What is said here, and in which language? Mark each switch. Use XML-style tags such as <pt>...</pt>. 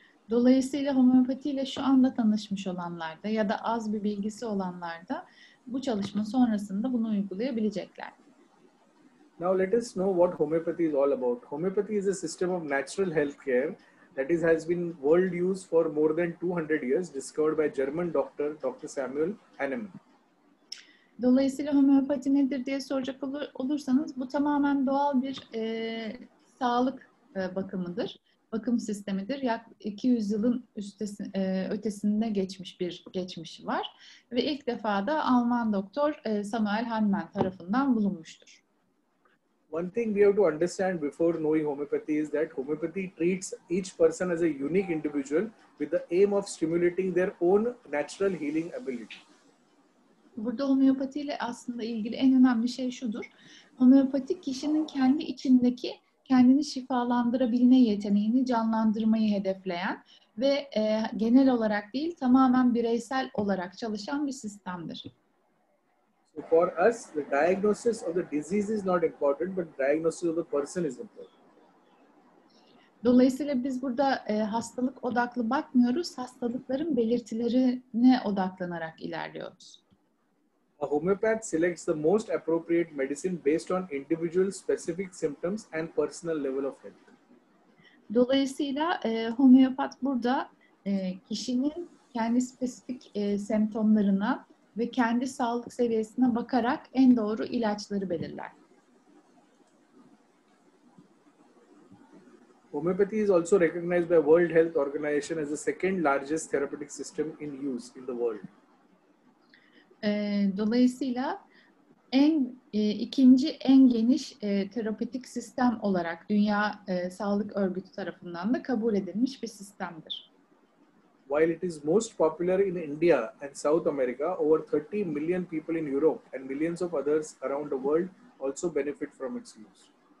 <tr>Dolayısıyla homeopatiyle şu anda tanışmış olanlar da ya da az bir bilgisi olanlar da bu çalışma sonrasında bunu uygulayabilecekler.</tr> <en>Now let us know what homeopathy is all about. Homeopathy is a system of natural healthcare that has been world used for more than 200 years, discovered by German doctor Dr. Samuel Hahnemann.</en> <tr>Dolayısıyla homeopati nedir diye soracak olursanız bu tamamen doğal bir sağlık bakımıdır. Bakım sistemidir. Yaklaşık 200 yılın ötesinde geçmiş bir geçmişi var. Ve ilk defa da Alman doktor Samuel Hahnemann tarafından bulunmuştur.</tr> <en>One thing we have to understand before knowing homeopathy is that homeopathy treats each person as a unique individual with the aim of stimulating their own natural healing ability.</en> <tr>Burada homeopatiyle aslında ilgili en önemli şey şudur. Homeopati kişinin kendi içindeki kendini şifalandırabilme yeteneğini canlandırmayı hedefleyen ve genel olarak değil tamamen bireysel olarak çalışan bir sistemdir.</tr> <en>So for us, the diagnosis of the disease is not important, but diagnosis of the person is important.</en> <tr>Dolayısıyla biz burada hastalık odaklı bakmıyoruz, hastalıkların belirtilerine odaklanarak ilerliyoruz.</tr> <en>A homeopath selects the most appropriate medicine based on individual specific symptoms and personal level of health.</en> <tr>Dolayısıyla homeopat burada kişinin kendi spesifik semptomlarına ve kendi sağlık seviyesine bakarak en doğru ilaçları belirler.</tr> <en>Homeopathy is also recognized by World Health Organization as the second largest therapeutic system in use in the world.</en> <tr>Dolayısıyla ikinci en geniş terapötik sistem olarak Dünya Sağlık Örgütü tarafından da kabul edilmiş bir sistemdir.</tr> <en>While it is most popular in India and South America, over 30 million people in Europe and millions of others around the world also benefit from its use.</en>